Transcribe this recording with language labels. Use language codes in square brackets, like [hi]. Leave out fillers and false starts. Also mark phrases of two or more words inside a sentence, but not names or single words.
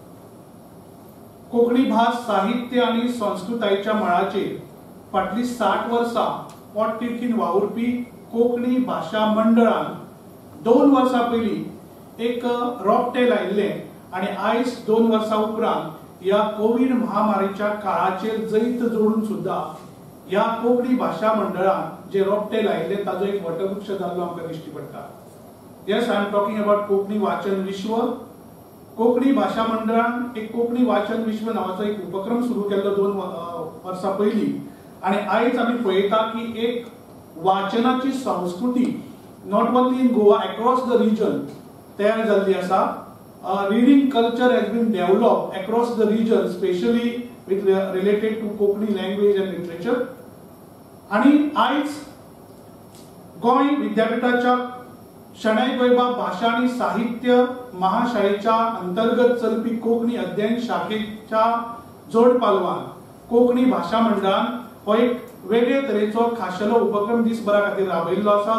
[kok] कोंकणी भास साहित्य आणि संस्कृतायेच्या मळाचेर फाटली 60 वर्सां पोटतिडकीन वावुरपी कोंकणी भाशा मंडळान 2 वर्सां पयलीं एक रोपटे लायिल्लें आनी आयज 2 वर्सां उपरांत ह्या कोविड महामारीच्या काळाचेर जैत जोडून सुद्धा ह्या कोंकणी भाशा मंडळान जे रोपटे लायिल्ले ताजो एक वटवृक्ष जाल्लो आमकां दिश्टी पडटा. [en] Yes, I am talking about कोंकणी वाचन विश्व. [kok] कोंकणी भाशा मंडळान एक कोंकणी वाचन विश्व नावाचो एक उपक्रम सुरू केल्लो 2 वर्सां पयलीं आनी आयज आमी पळयता की एक वाचनाची संस्कृती [en] not only in Goa, across the region [kok] तयार जाल्ली आसा. [en] Reading culture has been developed across the region, especially with related to Konkani language and literature. [kok] आणि आज गोंय विद्यापीठाच्या शेणै गोंयबा भाशा आणि साहित्य महाशाळेच्या अंतर्गत चलपी कोंकणी अध्ययन शाखेच्या जोड पालवान कोंकणी भाशा मंडळान हो एक वेगळे तरेचो खाशेलो उपक्रम दिसभरा खातीर राबयल्लो आसा.